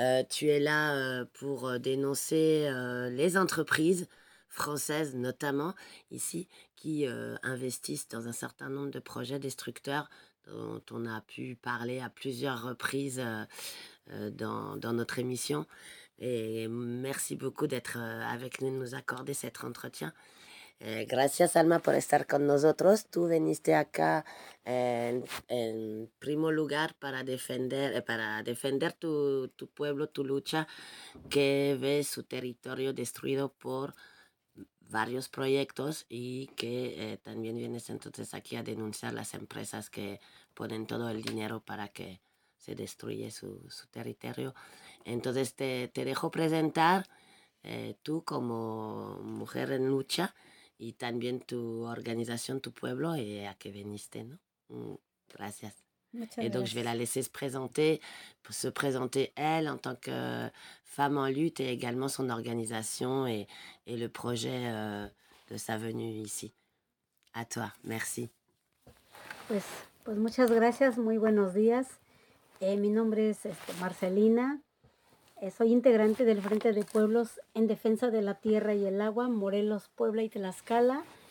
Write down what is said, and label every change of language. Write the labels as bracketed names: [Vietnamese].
[French] Tu es là pour dénoncer les entreprises françaises, notamment ici, qui investissent dans un certain nombre de projets destructeurs dont on a pu parler à plusieurs reprises dans notre émission. Et merci beaucoup d'être avec nous, de nous accorder cet entretien. [Spanish] Gracias, Alma, por estar con nosotros. Tú veniste acá en primo lugar para defender tu pueblo, tu lucha, que ve su territorio destruido por varios proyectos y que también vienes entonces aquí a denunciar las empresas que ponen todo el dinero para que se destruya su territorio. Entonces te dejo presentar tú como mujer en lucha y también tu organización, tu pueblo y a qué viniste, ¿no? Gracias. [French] Et donc, je vais la laisser se présenter elle en tant que femme en lutte et également son organisation et le projet de sa venue ici. À toi, merci. [Spanish] Pues muchas gracias, muy buenos días. Mi nombre es Marcelina. Soy integrante del Frente de Pueblos en Defensa de la Tierra y el Agua, Morelos, Puebla y Tlaxcala.